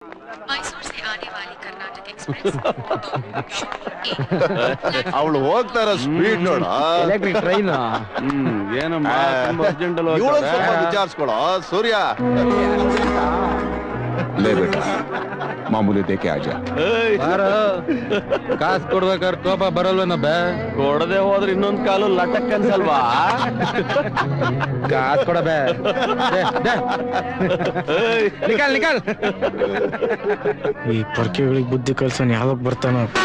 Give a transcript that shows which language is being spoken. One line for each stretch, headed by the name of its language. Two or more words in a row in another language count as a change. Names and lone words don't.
Hindi: मैसूर से आने वाली कर्नाटक एक्सप्रेस
Kannada: ಅವಳು ಹೋಗ್ತಾರ ಸ್ಪೀಡ್ ನೋಡ ಎಲೆಕ್ಟ್ರಿಕ್ ಟ್ರೈನ್ ಏನಮ್ಮ ಅರ್ಜೆಂಟ್ ವಿಚಾರಿಸ್ಕೊಳ ಸೂರ್ಯ
Hindi: ले बेटा मामूली देके आजा
Kannada: ಕಾಸು ಕೊಡ್ಬೇಕಾದ್ರೆ ಕೋಪ ಬರಲ್ವೇನ ಬೇ ಕೊಡದೆ ಹೋದ್ರೆ ಇನ್ನೊಂದ್ ಕಾಲು ಲಟಕ್ ಅನ್ಸಲ್ವಾ ಕಾಸು ಕೊಡ ಬೇ
Hindi: निकाल निकाल
Kannada: ಈ ಪರ್ಕೆಗಳಿಗೆ ಬುದ್ಧಿ ಕಲ್ಸನ್ ಯಾವಾಗ ಬರ್ತಾನೋ